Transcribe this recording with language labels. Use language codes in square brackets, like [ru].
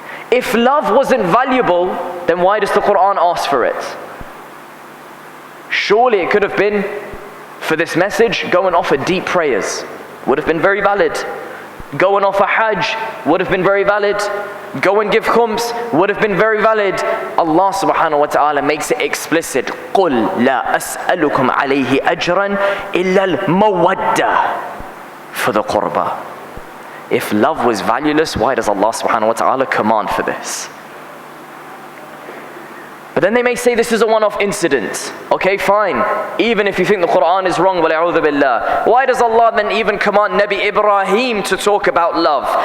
[en] If love wasn't valuable, then why does the Quran ask for it? Surely it could have been, for this message, go and offer deep prayers. Would have been very valid. Go and offer Hajj, would have been very valid. Go and give khums, would have been very valid. Allah subhanahu wa ta'ala makes it explicit. [ar] قُلْ لَا أَسْأَلُكُمْ عَلَيْهِ أَجْرًا إِلَّا الْمَوَدَّةَ, [en] for the qurba. If love was valueless, why does Allah subhanahu wa ta'ala command for this? But then they may say this is a one-off incident. Okay, fine. Even if you think the Quran is wrong, [ar] وَلَعُوذُ بِاللَّهِ, [en] why does Allah then even command Nabi Ibrahim to talk about love?